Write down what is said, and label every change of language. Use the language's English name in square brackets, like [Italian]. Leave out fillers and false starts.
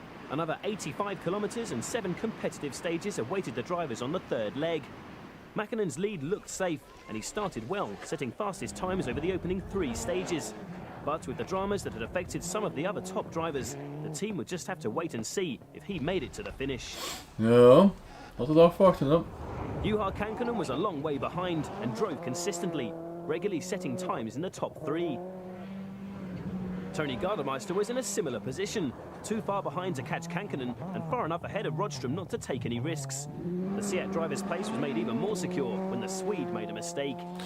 [English] Another 85 kilometres and 7 competitive stages awaited the drivers on the 3rd leg. Mäkkinen's lead looked safe, and he started well, setting fastest times over the opening 3 stages. But with the dramas that had affected some of the other top drivers, the team would just have to wait and see if he made it to the finish. [Dutch] Ja, laten we het afwachten dan. [English] Juha Kankkunen was a long way behind and drove consistently, regularly setting times in the top 3. Tony Gardemeister was in a similar position, too far behind to catch Kankkunen and far enough ahead of Rodstrom not to take any risks. The Seat driver's place was made even more secure when the Swede made a mistake.